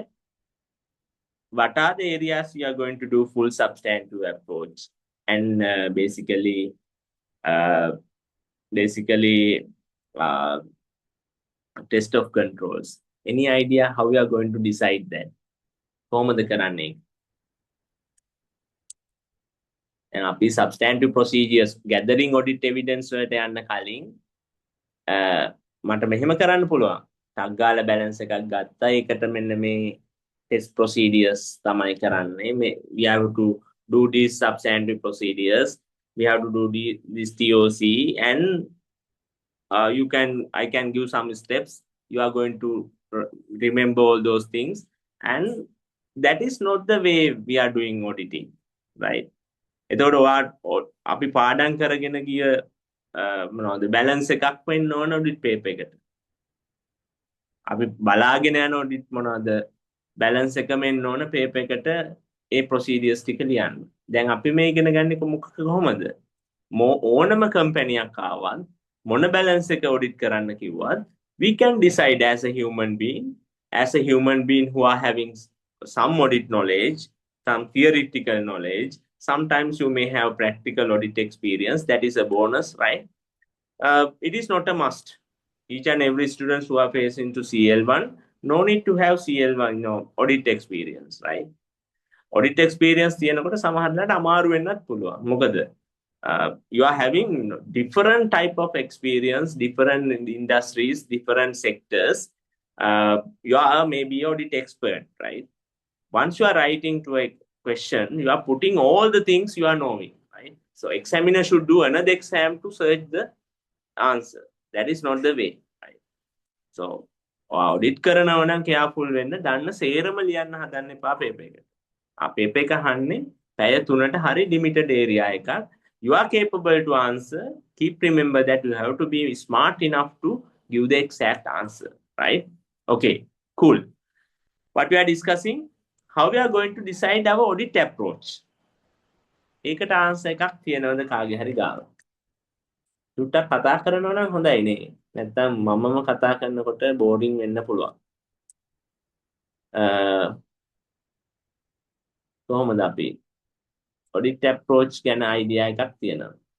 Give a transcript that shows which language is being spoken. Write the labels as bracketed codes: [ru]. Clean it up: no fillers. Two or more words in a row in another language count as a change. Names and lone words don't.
[en] What are the areas we are going to do full substantive approach and basically test of controls? Any idea how you are going to decide that? [si] කොහොමද කරන්නේ? And අපි [en] substantive procedures gathering audit evidence [si] වලට යන්න කලින් මට මෙහෙම කරන්න පුළුවන්. ටක් ගාලා balance එකක් ගත්තා. ඒකට මෙන්න මේ [en] test procedures [si] තමයි කරන්නේ. [en] We have to do these substantive procedures. We have to do this TOC, and I can give some steps. You are going to remember all those things, and that is not the way we are doing auditing, right? [si] එතකොට අපි පාඩම් කරගෙන ගිය මොනවද balance එකක් වෙන්න ඕන [en] audit paper [si] එකට. අපි බලාගෙන යන audit මොනවද balance එක මෙන්න ඕන paper එකට ඒ procedures ටික ලියන්න. දැන් අපි මේ ඉගෙන ගන්නේ කොහොමද? ඕනම company එකක් ආවත් මොන balance එක audit කරන්න කිව්වත් [en] we can decide as a human being who are having some audit knowledge, some theoretical knowledge. Sometimes you may have practical audit experience. That is a bonus, right? It is not a must. Each and every students who are facing to CL1, no need to have CL1, audit experience, right? Audit experience [si] තියෙනකොට සමහරවිට අමාරු වෙන්නත් පුළුවන්. [en] මොකද you are having different type of experience, different industries, different sectors. You are maybe audit expert, right? Once you are writing to a question, you are putting all the things you are knowing, right? So examiner should do another exam to search the answer. That is not the way, right? So audit [si] කරනවා නම් careful වෙන්න, දන්න සේරම ලියන්න හදන්න එපා paper එකට. paper එක අහන්නේ පැය 3ට හරි [en] limited area [si] එකක්. [en] You are capable to answer. Keep remember that you have to be smart enough to give the exact answer, right? Okay, cool. What we are discussing, how we are going to decide our audit approach. [si] ඒකට answer එකක් තියෙනවද කාගේ හරි ගාව? චුට්ටක් කතා කරනවා නම් හොඳයි නේ. නැත්නම් මමම කතා කරනකොට boring වෙන්න පුළුවන්. කොහොමද අපි [en] audit approach [si] ගැන idea එකක් තියෙනවා?